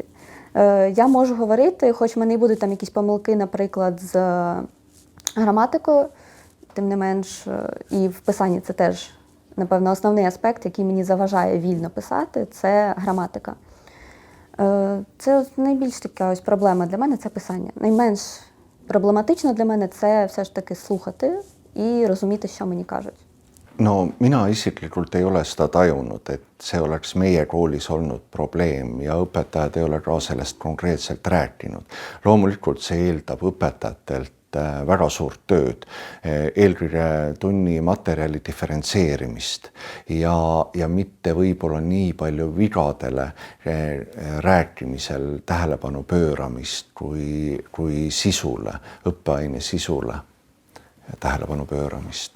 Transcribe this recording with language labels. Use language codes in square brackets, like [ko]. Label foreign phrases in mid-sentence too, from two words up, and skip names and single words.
[uk] Я можу говорити, хоч в мене і будуть там якісь помилки, наприклад, з граматикою, тим не менш, і в писанні це теж, напевно, основний аспект, який мені заважає вільно писати, це граматика. Це найбільш така ось проблема для мене – це писання. Найменш проблематично для мене – це все ж таки слухати і розуміти, що мені кажуть. [et] No mina isiklikult ei ole seda tajunud, et see oleks meie koolis olnud probleem ja õpetajad ei ole ka sellest konkreetselt rääkinud. Loomulikult see eeldab õpetajatelt väga suurt tööd, eelkõige tunni materjali diferentseerimist ja mitte võib-olla nii palju vigadele rääkimisel tähelepanu pööramist kui sisule, õppeaine sisule tähelepanu pööramist.